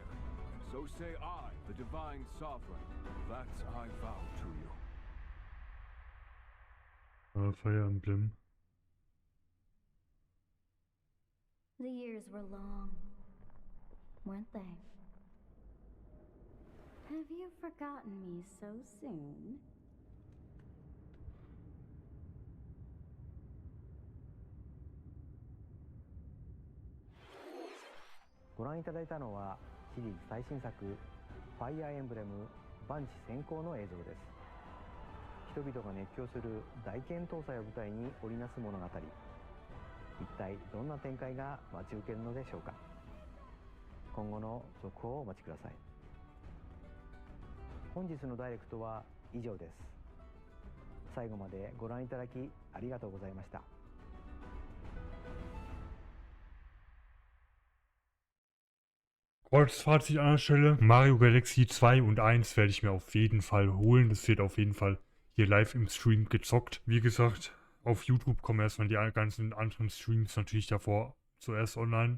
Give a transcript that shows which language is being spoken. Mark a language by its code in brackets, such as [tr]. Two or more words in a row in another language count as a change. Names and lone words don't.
[en] So say I, the Divine Sovereign, that I vow to you. Fire Emblem. The years were long, weren't they? Have you forgotten me so soon? [ja] ご覧いただいたのはシリーズ最新作ファイアーエンブレム万地先行の映像です。人々が熱狂する大剣闘祭を舞台に織りなす物語、一体どんな展開が待ち受けるのでしょうか。今後の続報をお待ちください。本日のダイレクトは以上です。最後までご覧いただきありがとうございました。 [de] Kurzfazit an der Stelle. Mario Galaxy 2 und 1 werde ich mir auf jeden Fall holen. Das wird auf jeden Fall hier live im Stream gezockt. Wie gesagt, auf YouTube kommen erstmal die ganzen anderen Streams natürlich davor zuerst online.